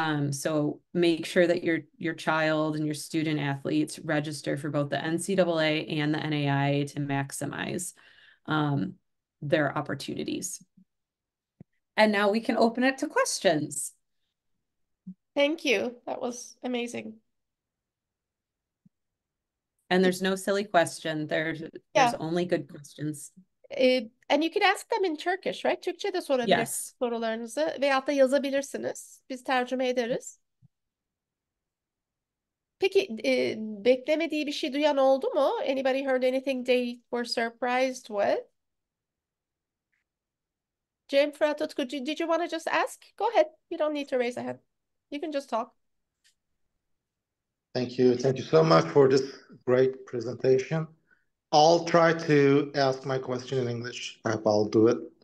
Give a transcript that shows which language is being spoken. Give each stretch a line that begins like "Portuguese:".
English: So make sure that your child and your student athletes register for both the NCAA and the NAIA to maximize their opportunities. And now we can open it to questions. Thank you. That was amazing. And there's no silly question. There's Yeah. only good questions. And you can ask them in Turkish, right?
Turkish: Türkçe de sorabilirsiniz
English: Yes.
Turkish: sorularınızı veyahut da yazabilirsiniz. Biz tercüme ederiz. Peki beklemediği bir şey duyan oldu mu?
English: Anybody heard anything they were surprised with? Cem, Fırat, Utku, did you want to just ask? Go ahead. You don't need to raise a hand. You can just talk. Thank you. Thank you so much for this great presentation. I'll try to ask my question in English. I hope I'll do it.